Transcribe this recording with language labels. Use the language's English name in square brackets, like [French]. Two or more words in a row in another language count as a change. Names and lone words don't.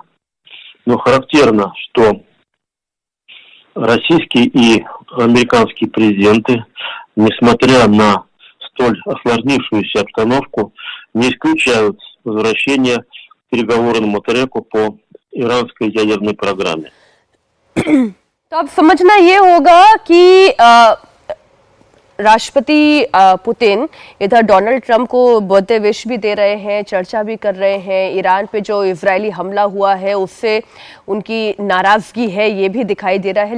[Russian] Но характерно, что российские и американские президенты, несмотря на столь осложнившуюся обстановку, не исключают возвращение к переговорному треку по иранской ядерной программе. [Hindi] तो अब समझना ये होगा कि राष्ट्रपति पुतिन इधर डोनाल्ड ट्रंप को [English] birthday wish [Hindi] भी दे रहे हैं, चर्चा भी कर रहे हैं। ईरान पे जो इजरायली हमला हुआ है उससे उनकी नाराजगी है, ये भी दिखाई दे रहा है।